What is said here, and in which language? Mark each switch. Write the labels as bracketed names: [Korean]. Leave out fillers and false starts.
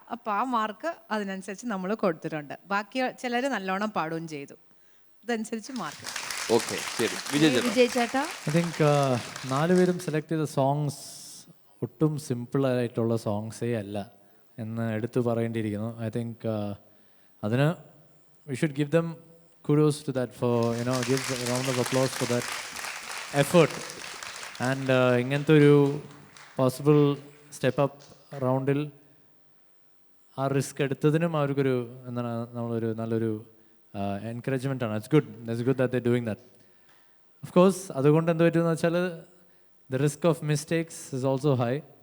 [Malayalam] അപ്പോൾ ആ മാർക്ക് അതിനനുസരിച്ച് നമ്മൾ കൊടുത്തിട്ടുണ്ട്. ബാക്കി ചിലർ നല്ലോണം പാടുകയും ചെയ്തു. അതനുസരിച്ച് മാർക്ക്. ഓക്കെ, ശരി. വിജയ് ചേട്ടാ, [English] I think [Malayalam] 4 പേരും സെലക്ട് ചെയ്ത സോങ്സ് ഒട്ടും സിമ്പിളായിട്ടുള്ള സോങ്സേ അല്ല എന്ന് എടുത്തു പറയേണ്ടിയിരിക്കുന്നു. [English] I think [Malayalam] അതിന് [English] We should give them kudos to that, for give a round of applause for that effort. [Malayalam] And ഇങ്ങനത്തെ ഒരു പോസിബിൾ സ്റ്റെപ്പ് അപ്പ് റൗണ്ടിൽ ആ റിസ്ക് എടുത്തതിനും അവർക്കൊരു എന്താണ് നമ്മളൊരു നല്ലൊരു എൻകറേജ്മെൻ്റ് ആണ്. [English] It's good that they doing that. Of course [Malayalam] അതുകൊണ്ട് എന്ത് പറ്റുമെന്ന് വെച്ചാൽ [English] The risk of mistakes is also high.